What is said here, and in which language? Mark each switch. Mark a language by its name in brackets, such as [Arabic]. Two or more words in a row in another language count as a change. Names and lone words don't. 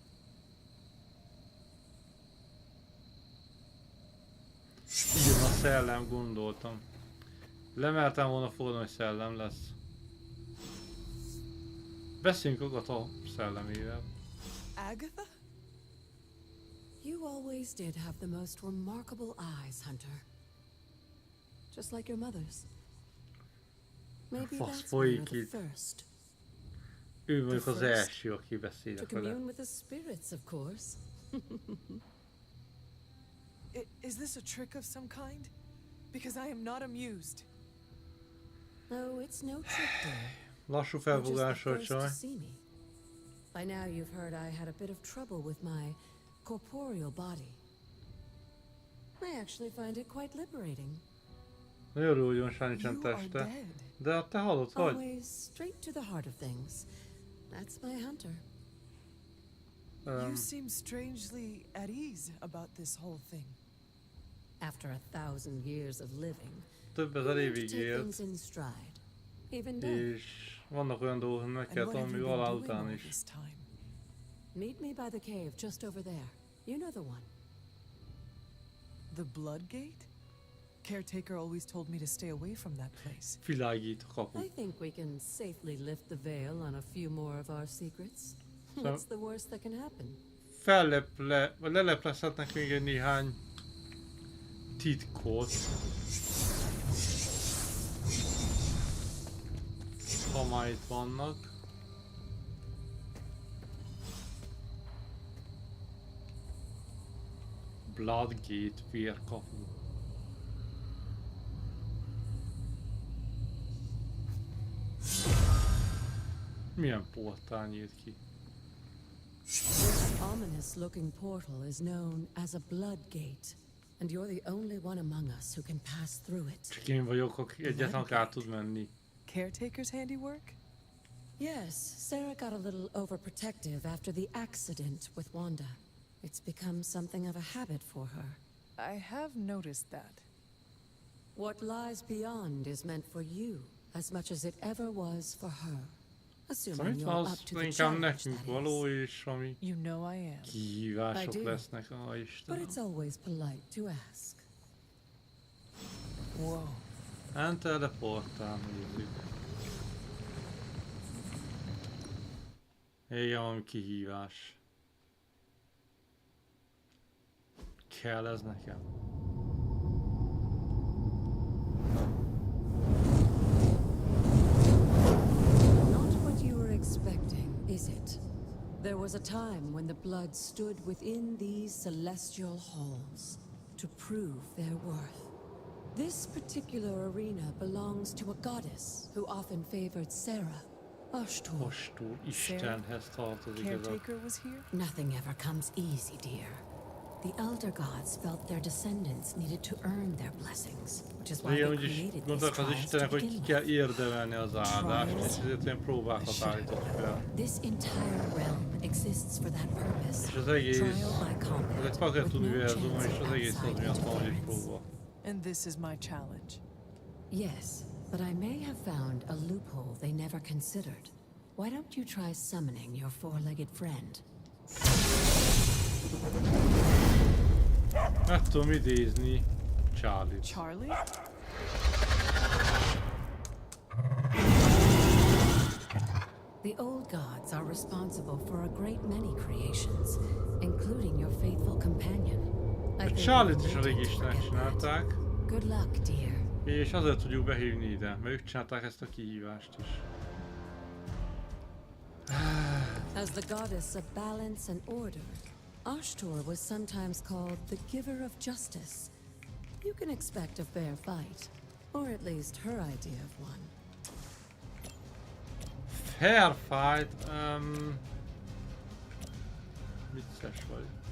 [Hungarian] Igen, a szellem, gondoltam. Lemertem volna fogadni, hogy szellem lesz. Beszéljünk Agatha szellemével. Agatha? [English] You always did have the most remarkable eyes, Hunter. Just like your mother's. Maybe that's why you're the first. [Hungarian] Ő mondjuk az első, aki beszélek [English] To [Hungarian] vele. [English] commune with the spirits, of course. Is this a trick of some kind? Because I am not amused. No, it's no trick, dear. [Hungarian] Lassú [English] You're just the [Hungarian] felfogásra, [English] first to [Hungarian] csaj. [English] see me. By now you've heard I had a bit of trouble with my corporeal body. I actually find it quite liberating. [Hungarian] Nagyon jó, hogy Jonsán nincsen teste. De te halott vagy. [English] Always straight to the heart of things. That's my Hunter. You seem strangely at ease about this whole thing. After 1,000 years of living, [Hungarian] Több ezer évig [English] take [Hungarian] élt. [English] things in stride. Even death. [Hungarian] És vannak olyan dolgok, hogy meg kell tanulni még alá után is. [English] Meet me by the cave just over there. You know the one. The Blood Gate? Caretaker always told me to stay away from that place. [Hungarian] Világít a kapu. [English] I think we can safely lift the veil on a few more of our secrets. What's the worst that can happen? [Hungarian] Leleplezhetnek még egy néhány titkot. Ha már itt vannak. Bloodgate vérkapu. Milyen portál nyílt ki? [English] This ominous-looking portal is known as a blood gate, and you're the only one among us who can pass through it. [Hungarian] Csak én vagyok, aki egyetlen át tud menni. [English] Caretaker's handiwork? Yes, Sarah got a little overprotective after the accident with Wanda. It's become something of a habit for her. I have noticed that. What lies beyond is meant for you as much as it ever was for her. Assuming [Hungarian] Itt [English] you're [Hungarian] van, [English] up [Hungarian] az [English] to the [Hungarian] inkább [English] challenge, [Hungarian] nekünk [English] that [Hungarian] való, és ami [English] You know I am. [Hungarian] kihívások [English] I do. [Hungarian] lesznek, [English] But [Hungarian] Istenem. [English] it's always polite to ask. Whoa. Enter the [Hungarian] portál, nézzük. Igen, valami kihívás. Kell ez nekem? [English] Not what you were expecting, is it? There was a time when the blood stood within these celestial halls to prove their worth. This particular arena belongs to a goddess who often favored Sarah, Ashtor. [Hungarian] Ashtor, Istenhez tartozik ez a... [English] Caretaker was here? Nothing ever comes easy, dear. The Elder Gods felt their descendants needed to earn their blessings, which is why [Hungarian] Igen, [English] they [Hungarian] úgyis [English] created these [Hungarian] gondoltak az [English] trials to [Hungarian] Istenek, hogy [English] begin [Hungarian] ki [English] with. [Hungarian] kell érdemelni az áldást, és ezért ilyen próbákat állított fel. [English] This entire realm exists for that purpose. [Hungarian] És az egész, [English] Trial by combat, [Hungarian] ez egy pakett [English] with no [Hungarian] univerzum, [English] chance [Hungarian] és [English] of [Hungarian] az egész az [English] outside [Hungarian] miatt van, hogy egy [English] interference. [Hungarian] próba. [English] And this is my challenge. Yes, but I may have found a loophole they never considered. Why don't you try summoning your four-legged friend? [Hungarian] Meg tudom idézni Charlie-t. [English] Charlie? The old gods are responsible for a great many creations, including your faithful companion. I think [Hungarian] Charlie-t is [English] you'll [Hungarian] elég [English] need to [Hungarian] istenek [English] forget that. [Hungarian] csinálták, [English] Good luck, dear. [Hungarian] és azért tudjuk behívni ide, mert ők csinálták ezt a kihívást is. [English] As the goddess of balance and order, Ashtor was sometimes called the giver of justice. You can expect a fair fight, or at least her idea of one. Fair fight, [Hungarian] vicces vagy.